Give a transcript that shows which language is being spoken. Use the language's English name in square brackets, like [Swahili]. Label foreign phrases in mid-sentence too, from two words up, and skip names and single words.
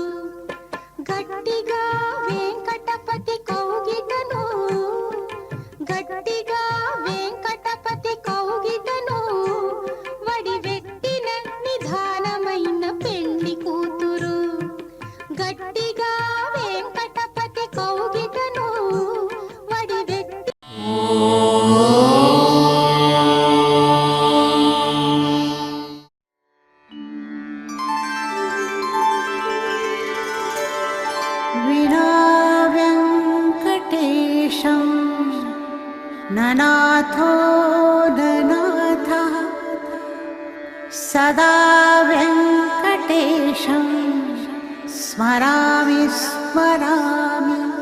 [Telugu] గట్టిగా వెంకటపతి కౌగిటను, గట్టిగా వెంకటపతి కౌగిటను, వడివెట్టిన నిధానమైన పెండ్లి కూతురు. గట్టిగా వెంకటపతి కౌగిటను, వడివెట్టి [Sanskrit] विना वेङ्कटेशं ननाथो ननाथः, सदा वेङ्कटेशं स्मरामि स्मरामि.